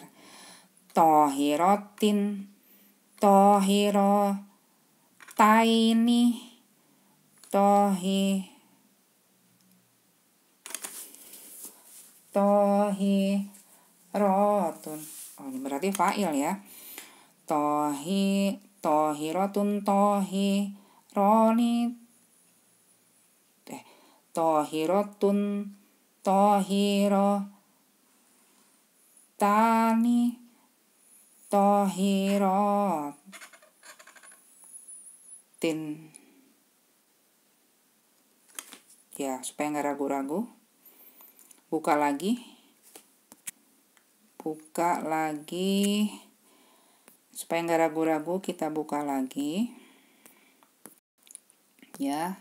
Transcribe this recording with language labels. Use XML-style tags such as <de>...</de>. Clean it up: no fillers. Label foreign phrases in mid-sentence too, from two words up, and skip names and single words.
<ar>طاهرةٍ طاهرتين طاهرةٌ.</ar> <id>Oh, ini berarti fa'il ya.</id> <ar>طاهرةٌ طاهرةٌ طاهرتان طاهرةٍ.</ar> <id>Ya, supaya nggak ragu-ragu. Buka lagi. Supaya nggak ragu-ragu, kita buka lagi. Ya.</id>